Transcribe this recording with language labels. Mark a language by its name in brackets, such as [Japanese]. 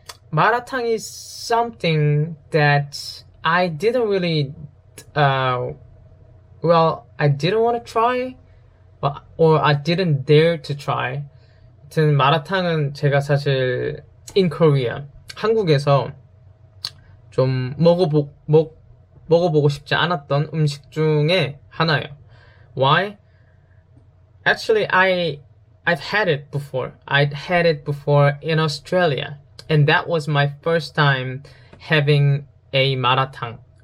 [English] 마라탕 is something that I didn't really I didn't want to try. Or I didn't dare to try. [Korean] 하여튼 마라탕은 제가 사실 [English] in Korea, [Korean] 한국에서 좀 먹어보고 싶지 않았던 음식 중에 하나예요. [English] Why? Actually, I've had it before. I'd had it before in Australia, and that was my first time having a 마라탕.